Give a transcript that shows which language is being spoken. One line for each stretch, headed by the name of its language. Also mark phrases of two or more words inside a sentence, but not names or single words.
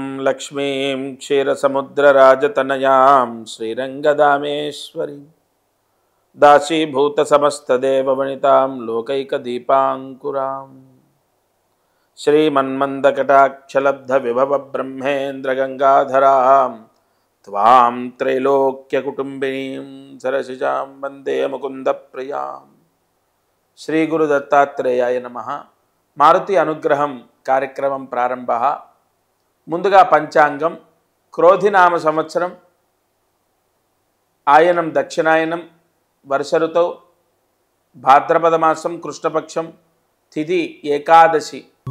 Sanskrit: लक्ष्मीं क्षीरसमुद्रराजतनयां श्रीरङ्गदामेश्वरीं दासीभूतसमस्तदेववनितां लोकैकदीपाङ्कुरां श्रीमन्मन्दकटाक्षलब्धविभवब्रह्मेन्द्रगङ्गाधरां त्वां त्रैलोक्यकुटुम्बिनीं सरसिजां वन्दे मुकुन्दप्रियां श्रीगुरुदत्तात्रेयाय नमः।
Telugu: మారుతి అనుగ్రహం కార్యక్రమం ప్రారంభ. ముందుగా పంచాంగం. క్రోధినామ సంవత్సరం, ఆయనం దక్షిణాయనం, వర్ష ఋతువు, భాద్రపద మాసం, కృష్ణపక్షం, తిథి ఏకాదశి.